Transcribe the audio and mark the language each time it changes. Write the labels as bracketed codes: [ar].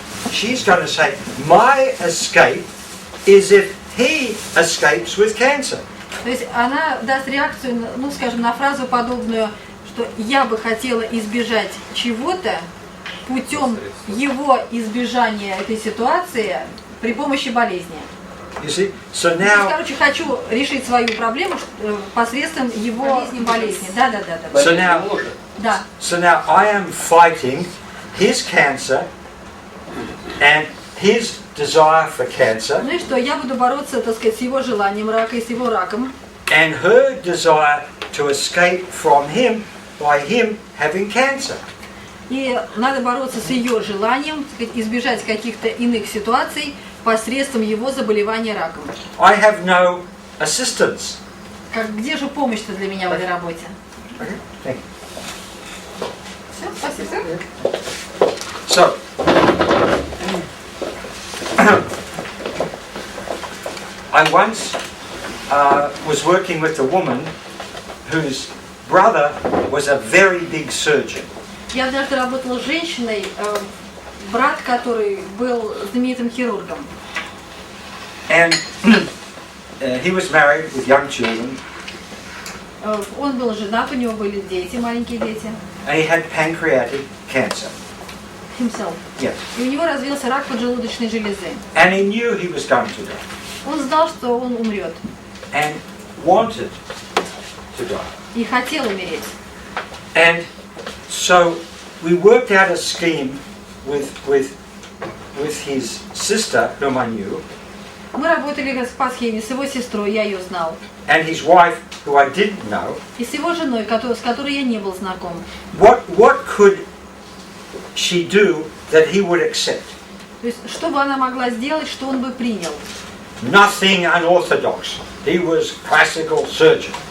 [en] She's going to say, my escape is if he escapes with cancer. [ru] То есть она даст реакцию, ну, скажем, на фразу подобную, что я бы хотела избежать чего-то путем его избежания этой ситуации при помощи болезни. [en] You see? So [ru] То есть, [en] now, [ru] короче, хочу решить свою проблему посредством его болезни. Да. [en] so now, [ru] Да. [en] so now I am fighting his cancer and his desire for cancer [ru] Ну и что, я буду бороться, так сказать, с его желанием рака и с его раком. [en] and her desire to escape from him by him having cancer. [ru] И надо бороться с ее желанием, так сказать, избежать каких-то иных ситуаций посредством его заболевания раком. [en] I have no assistance. [ru] Где же помощь-то для меня в этой работе? [en] Thank you. [ru] Все, спасибо. [en] So, I once was working with a woman whose brother was a very big surgeon. [ru] Я однажды работала с женщиной, брат, который был знаменитым хирургом. [en] And he was married with young children. [ru] Он был женат, у него были дети, маленькие дети. [en] And he had pancreatic cancer. Himself. Yes. [ru] И у него развился рак поджелудочной железы. [en] And he knew he was going to die. [ru] Он знал, что он умрет. [en] And wanted to die. [ru] И хотел умереть. [en] And so we worked out a scheme with his sister, whom I knew, [ru] Мы работали по схеме с его сестрой, я ее знал. [en] and his wife, who I didn't know. [ru] И с его женой, с которой я не был знаком. [en] What could she do that he would accept? [ru] То есть, что бы она могла сделать, что он бы принял? [en] Nothing unorthodox. He was classical surgeon.